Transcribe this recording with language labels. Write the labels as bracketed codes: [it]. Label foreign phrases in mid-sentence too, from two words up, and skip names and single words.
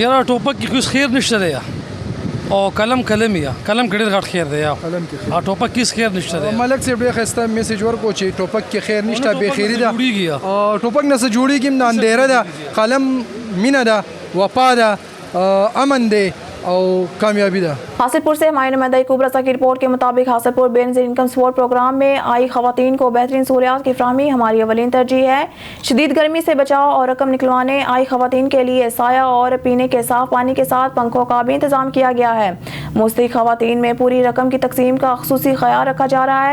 [ps] یاره ټوپک کې کوم خیر نشته دی او کلم کلمیا کلم کې ډېر غټ خیر دی قلم کې او ټوپک کې خیر نشته دی. ملک صاحب ډېر ښایسته میسج ورکو چې ټوپک کې خیر نشته بے خیری ده او ټوپک نه څه جوړیږي نه اندېره ده قلم مینه ده وفا ده امن دی او کامیابی ده. [ur] حاصلپور سے ہماری نمائندہ یعقوب رضا کی رپورٹ کے مطابق حاصلپور بے نظیر انکم سپورٹ پروگرام میں آئی خواتین کو بہترین سہولیات کی فراہمی ہماری اولین ترجیح ہے. شدید گرمی سے بچاؤ اور رقم نکلوانے آئی خواتین کے لیے سایہ اور پینے کے صاف پانی کے ساتھ پنکھوں کا بھی انتظام کیا گیا ہے. مستحق خواتین میں پوری رقم کی تقسیم کا خصوصی خیال رکھا جا رہا ہے.